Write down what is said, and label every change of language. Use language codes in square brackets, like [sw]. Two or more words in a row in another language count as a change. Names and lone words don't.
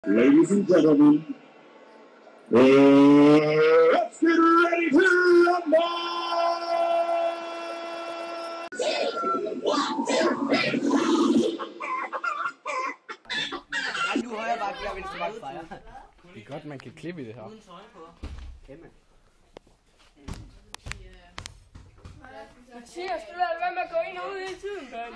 [en] Ladies and gentlemen, let's get ready to rumble! [da] Det er godt, man kan klippe i det her. Mathias, du lader være med at gå ind og ud hele tiden, Ben.